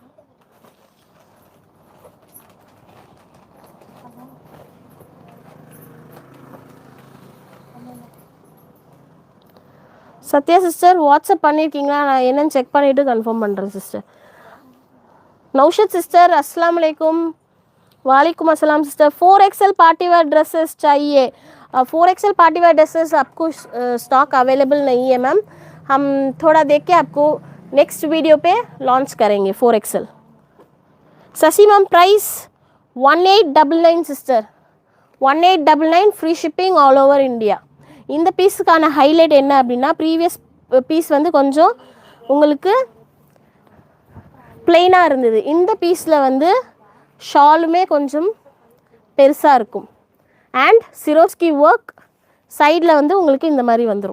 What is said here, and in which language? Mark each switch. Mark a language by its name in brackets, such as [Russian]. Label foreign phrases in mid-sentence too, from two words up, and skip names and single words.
[Tamil] சத்யா சிஸ்டர் வாட்ஸ்அப் பண்ணியிருக்கீங்களா? நான் என்னென்னு செக் பண்ணிவிட்டு கன்ஃபார்ம் பண்ணுறேன் சிஸ்டர். நௌஷத் சிஸ்டர் [Arabic] السلام عليكم. وعليكم السلام [Hindi] सिस्टर. 4XL [English] party wear dresses [Hindi] चाहिए. 4XL [English] party wear dresses [Hindi] आपको [English] stock available [Hindi] नहीं है मैम. हम थोड़ा देख के आपको [English] next video [Hindi] पे लॉन्च करेंगे 4XL. [English] Shashi ma'am price 1899 sister. 1899 free shipping all over India. [Tamil] இந்த பீஸுக்கான ஹைலைட் என்ன அப்படின்னா, [English] previous piece [Tamil] வந்து கொஞ்சம் உங்களுக்கு பிளெயினாக இருந்தது. இந்த பீஸில் வந்து ஷாலுமே கொஞ்சம் பெருசாக இருக்கும். அண்ட் சிரோஸ்கி ஒர்க் சைடில் வந்து உங்களுக்கு இந்த மாதிரி வந்துடும்.